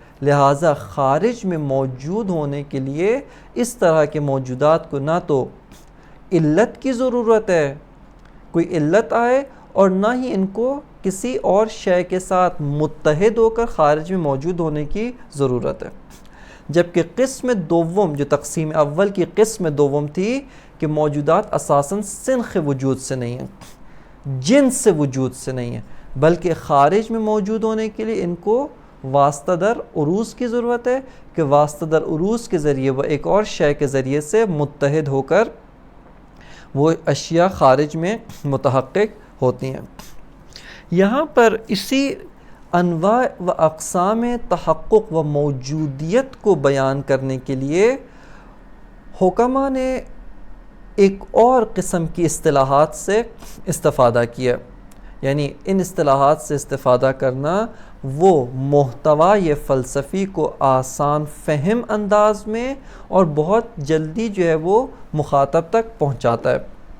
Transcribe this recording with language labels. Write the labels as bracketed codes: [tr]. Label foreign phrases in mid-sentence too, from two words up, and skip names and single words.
[ur] لہٰذا خارج میں موجود ہونے کے لیے اس طرح کے موجودات کو نہ تو علت کی ضرورت ہے، کوئی علت آئے، اور نہ ہی ان کو کسی اور شے کے ساتھ متحد ہو کر خارج میں موجود ہونے کی ضرورت ہے. جبکہ قسم دوم، جو تقسیم اول کی قسم دوم تھی کہ موجودات اساساً سنخ وجود سے نہیں ہیں، جنس سے وجود سے نہیں ہیں، بلکہ خارج میں موجود ہونے کے لیے ان کو واسطہ در عروض کی ضرورت ہے کہ واسطہ در عروض کے ذریعے وہ ایک اور شے کے ذریعے سے متحد ہو کر وہ اشیاء خارج میں متحقق ہوتی ہیں. یہاں پر اسی انواع و اقسام تحقق و موجودیت کو بیان کرنے کے لیے حکماء نے ایک اور قسم کی اصطلاحات سے استفادہ کیا. یعنی ان اصطلاحات سے استفادہ کرنا وہ محتوی فلسفی کو آسان فہم انداز میں اور بہت جلدی جو ہے وہ مخاطب تک پہنچاتا ہے.